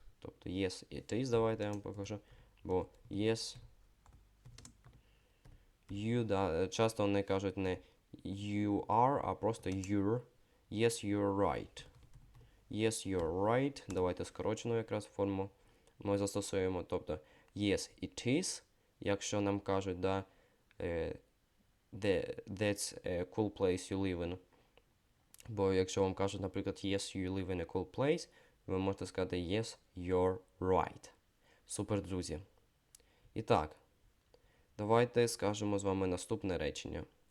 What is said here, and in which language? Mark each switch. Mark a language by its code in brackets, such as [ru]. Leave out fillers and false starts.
[uk] Тобто [en] yes, it is, [uk] давайте я вам покажу. Бо [en] yes, you, [uk] да, часто вони кажуть не [en] you are, [uk] а просто you're. [en] Yes, you're right. Yes, you're right. [uk] Давайте скорочену якраз форму ми застосуємо. Тобто [en] yes, it is. [uk] якщо нам кажуть, да, [en] that's a cool place you live in. [uk] Бо якщо вам кажуть, наприклад, [en] yes, you live in a cool place, [uk] ви можете сказати [en] yes, you're right. [uk] Супер, друзі. І так, давайте скажемо з вами наступне речення.